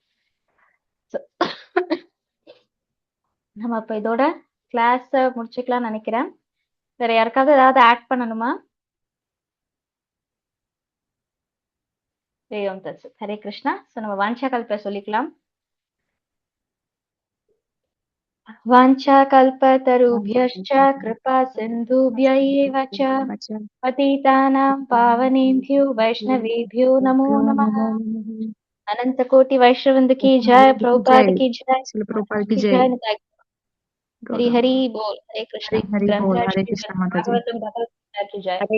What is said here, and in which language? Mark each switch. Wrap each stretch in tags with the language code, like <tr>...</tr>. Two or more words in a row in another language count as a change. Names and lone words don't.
<ta>நம்ம இப்ப இதோட கிளாஸ் முடிச்சுக்கலாம் நினைக்கிறேன். வேற யாருக்காவது ஏதாவது ஆட் பண்ணணுமா? ஹரே கிருஷ்ணா. சோ நம்ம வாஞ்சா கல்ப சொல்லிக்கலாம்.</ta> <sa>वाञ्छा कल्पतरुभ्यश्च कृपा सिन्धुभ्यैव च पतितानां पावनेभ्यो वैष्णवेभ्यो नमो नमः।</sa> <hi>अनंत कोटि वैष्णवृंद की जय, प्रभुपाद की जय, हरि हरि बोल। हरे कृष्ण। हरि बोल। हरे कृष्ण माता जी। भागवतम की जय।</hi>